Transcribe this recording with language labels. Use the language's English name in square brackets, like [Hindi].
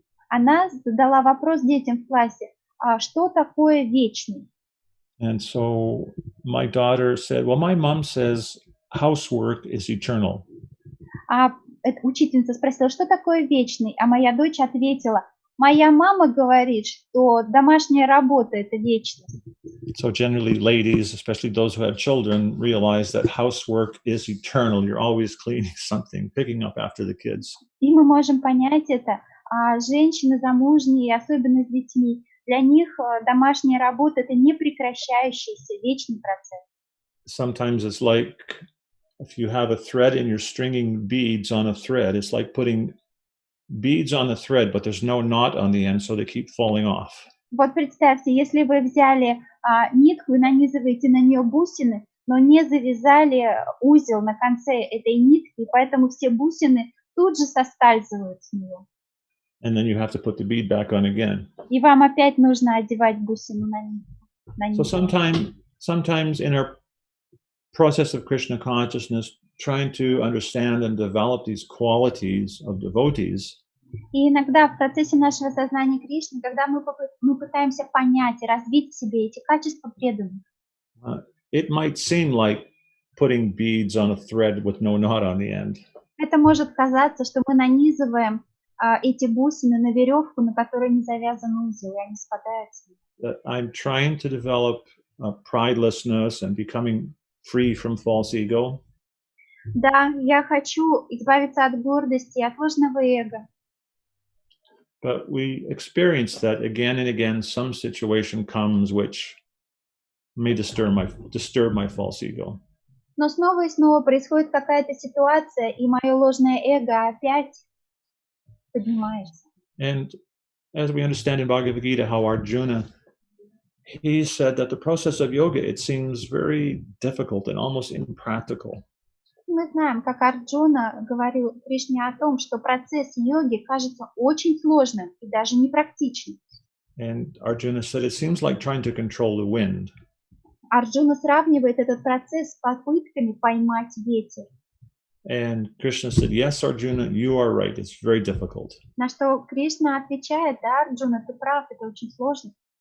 [Russian] Она задала вопрос детям в классе, что такое вечный? [English] And so my daughter said, well, my mom says housework is eternal. [Russian] Учительница спросила, что такое вечный, а моя дочь ответила, моя мама говорит, что домашняя работа – это вечность. [English] So generally ladies, especially those who have children, realize that housework is eternal. You're always cleaning something, picking up after the kids. [Russian] И мы можем понять это, женщины замужние, особенно с детьми, для них домашняя работа – это непрекращающийся вечный процесс. [English] Sometimes it's like if you have a thread and you're stringing beads on a thread, it's like putting beads on the thread, but there's no knot on the end, so they keep falling off. [Russian] Вот представьте, если вы взяли нитку и нанизываете на нее бусины, но не завязали узел на конце этой нитки, и поэтому все бусины тут же соскальзывают с нее. [English] And then you have to put the bead back on again. [Russian] И вам опять нужно одевать бусину на нитку. [English] So sometimes in our process of Krishna consciousness, trying to understand and develop these qualities of devotees, [Russian] И иногда в процессе нашего сознания Кришны, когда мы пытаемся понять и развить в себе эти качества преданных, [English] it might seem like putting beads on a thread with no knot on the end. [Russian] это может казаться, что мы нанизываем эти бусины на веревку, на которой не завязан узел, и они спадают с них. [English] That I'm trying to develop pridelessness and becoming free from false ego. [Russian] Да, я хочу избавиться от гордости и от ложного эго. [English] But we experience that again and again. Some situation comes which may disturb my false ego. [Russian] Но снова и снова происходит какая-то ситуация, и мое ложное эго опять поднимается. [English] And as we understand in Bhagavad Gita, how Arjuna, he said that the process of yoga, it seems very difficult and almost impractical. [Russian] Мы знаем, как Арджуна говорил Кришне о том, что процесс йоги кажется очень сложным и даже непрактичным. [English] And Arjuna said, it seems like trying to control the wind. [Russian] Арджуна сравнивает этот процесс с попытками поймать ветер. [English] And Krishna said, yes, Arjuna, you are right. It's very difficult. [Russian] На что Кришна отвечает: да, Арджуна, ты прав, это очень сложно.